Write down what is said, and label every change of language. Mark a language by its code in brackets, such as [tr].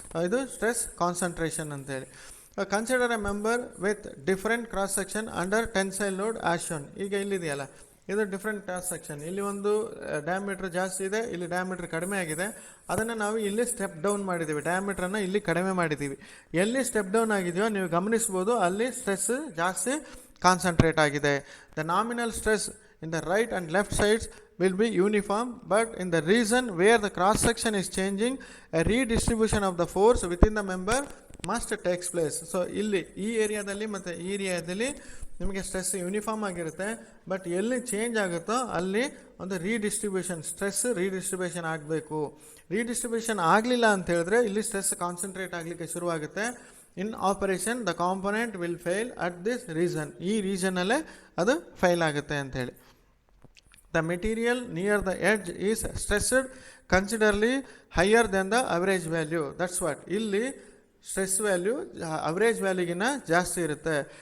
[kn] ಇದು stress concentration ಅಂತೇಳಿ. [en] Consider a member with different cross section under tensile load as shown. [kn] ಈಗ ಇಲ್ಲಿದೆಯಲ್ಲ ಇದು different cross section. ಇಲ್ಲಿ ಒಂದು ಡಯಾಮೀಟ್ರ್ ಜಾಸ್ತಿ ಇದೆ, ಇಲ್ಲಿ ಡಯಾಮೀಟ್ರ್ ಕಡಿಮೆ ಆಗಿದೆ. ಅದನ್ನು ನಾವು ಇಲ್ಲಿ ಸ್ಟೆಪ್ ಡೌನ್ ಮಾಡಿದ್ದೀವಿ, ಡಯಾಮೀಟ್ರನ್ನು ಇಲ್ಲಿ ಕಡಿಮೆ ಮಾಡಿದ್ದೀವಿ. ಎಲ್ಲಿ ಸ್ಟೆಪ್ ಡೌನ್ ಆಗಿದೆಯೋ ನೀವು ಗಮನಿಸ್ಬೋದು ಅಲ್ಲಿ ಸ್ಟ್ರೆಸ್ ಜಾಸ್ತಿ ಕಾನ್ಸಂಟ್ರೇಟ್ ಆಗಿದೆ. [en] The nominal stress in the right and left sides will be uniform, but in the region where the cross section is changing, a redistribution of the force within the member must takes place. [kn] So ಇಲ್ಲಿ ಈ ಏರಿಯಾದಲ್ಲಿ ಮತ್ತು ಈ ಏರಿಯಾದಲ್ಲಿ ನಿಮಗೆ stress uniform ಆಗಿರುತ್ತೆ, but ಎಲ್ಲಿ change ಆಗುತ್ತೋ ಅಲ್ಲಿ ಒಂದು ಸ್ಟ್ರೆಸ್ ರೀಡಿಸ್ಟ್ರಿಬ್ಯೂಷನ್ ಆಗಬೇಕು. ರೀಡಿಸ್ಟ್ರಿಬ್ಯೂಷನ್ ಆಗಲಿಲ್ಲ ಅಂತ ಹೇಳಿದ್ರೆ ಇಲ್ಲಿ ಸ್ಟ್ರೆಸ್ ಕಾನ್ಸಂಟ್ರೇಟ್ ಆಗಲಿಕ್ಕೆ ಶುರುವಾಗುತ್ತೆ. [en] In operation the component will fail at this reason. [kn] ಈ ರೀಸನಲ್ಲೇ ಅದು ಫೇಲ್ ಆಗುತ್ತೆ ಅಂಥೇಳಿ. [en] The material near the edge is stressed considerably higher than the average value. That's what. [kn] ಇಲ್ಲಿ ಸ್ಟ್ರೆಸ್ ವ್ಯಾಲ್ಯೂ ಅವರೇಜ್ ವ್ಯಾಲ್ಯೂಗಿನ ಜಾಸ್ತಿ ಇರುತ್ತೆ.